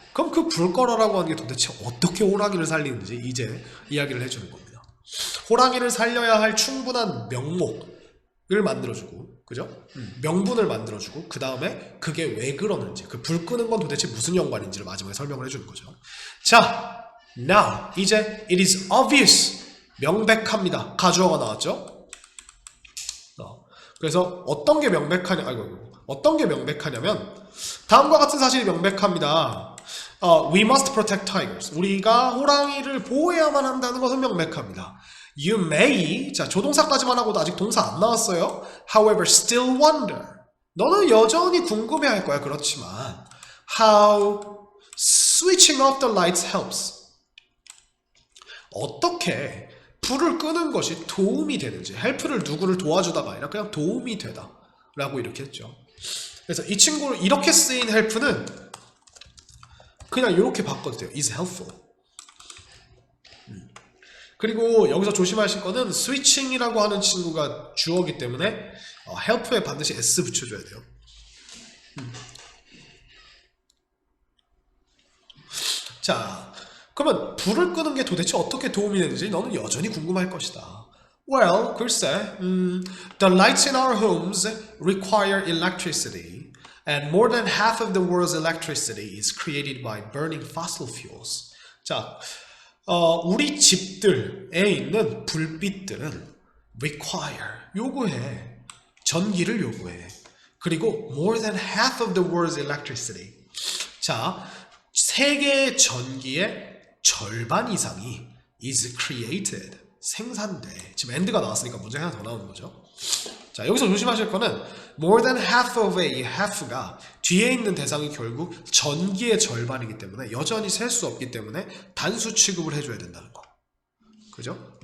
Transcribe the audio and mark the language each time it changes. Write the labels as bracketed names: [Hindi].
[Korean] 그럼 그 불 꺼라라고 하는 게 도대체 어떻게 호랑이를 살리는지 이제 이야기를 해주는 겁니다. 호랑이를 살려야 할 충분한 명목을 만들어주고, 그죠? 명분을 만들어주고, 그 다음에 그게 왜 그러는지, 그 불 끄는 건 도대체 무슨 연관인지를 마지막에 설명을 해주는 거죠. [English] 자, now [Korean] 이제 [English] it is obvious, [Korean] 명백합니다. 가주어가 나왔죠? 그래서 어떤 게 명백하냐면 다음과 같은 사실이 명백합니다. [English] We must protect tigers. [Korean] 우리가 호랑이를 보호해야만 한다는 것은 명백합니다. [English] You may, [Korean] 자, 조동사까지만 하고도 아직 동사 안 나왔어요. [English] However, still wonder. [Korean] 너는 여전히 궁금해할 거야. 그렇지만 [English] how switching off the lights helps. [Korean] 어떻게 불을 끄는 것이 도움이 되는지, help를 누구를 도와주다가 아니라 그냥 도움이 되다 라고 이렇게 했죠. 그래서 이 친구를 이렇게 쓰인 help는 그냥 이렇게 바꿔도 돼요. [English] is helpful. [Korean] 그리고 여기서 조심하실 거는 switching이라고 하는 친구가 주어기 때문에 help에 반드시 s 붙여줘야 돼요. 자, 그러면 불을 끄는 게 도대체 어떻게 도움이 되는지 너는 여전히 궁금할 것이다. [English] Well, [Korean] 글쎄, [English] the lights in our homes require electricity, and more than half of the world's electricity is created by burning fossil fuels. [Korean] 자, 우리 집들에 있는 불빛들은 require, 요구해, 전기를 요구해. 그리고 [English] more than half of the world's electricity. [Korean] 자, 세계의 전기의 절반 이상이 [English] is created, [Korean] 생산돼. 지금 and가 나왔으니까 문제 하나 더 나오는 거죠. 자, 여기서 조심하실 거는 [English] more than half of a, [Korean] 이 half가 뒤에 있는 대상이 결국 전기의 절반이기 때문에 여전히 셀 수 없기 때문에 단수 취급을 해줘야 된다는 거. 그죠?